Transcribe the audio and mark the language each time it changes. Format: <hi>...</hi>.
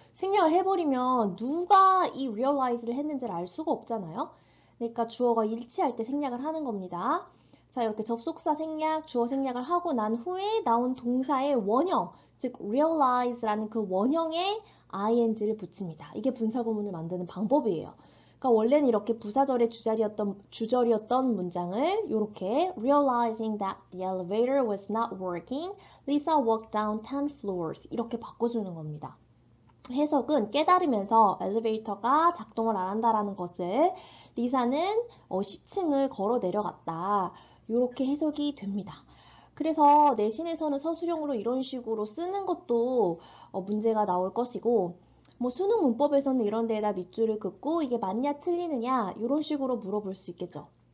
<ko>생략을 해버리면 누가 이 realize를 했는지를 알 수가 없잖아요. 그러니까 주어가 일치할 때 생략을 하는 겁니다. 자, 이렇게 접속사 생략, 주어 생략을 하고 난 후에 나온 동사의 원형, 즉 realize라는 그 원형에 ing를 붙입니다. 이게 분사구문을 만드는 방법이에요. 그러니까 원래는 이렇게 부사절의 주절이었던 문장을 이렇게</ko> <en>realizing that the elevator was not working, Lisa walked down 10 floors</en> <ko>이렇게 바꿔주는 겁니다. 해석은 깨달으면서 엘리베이터가 작동을 안 한다라는 것을 리사는 10층을 걸어 내려갔다. 이렇게 해석이 됩니다. 그래서 내신에서는 서술형으로 이런 식으로 쓰는 것도 문제가 나올 것이고 뭐 수능 문법에서는 이런 데에다 밑줄을 긋고 이게 맞냐 틀리느냐 이런 식으로 물어볼 수 있겠죠.</ko>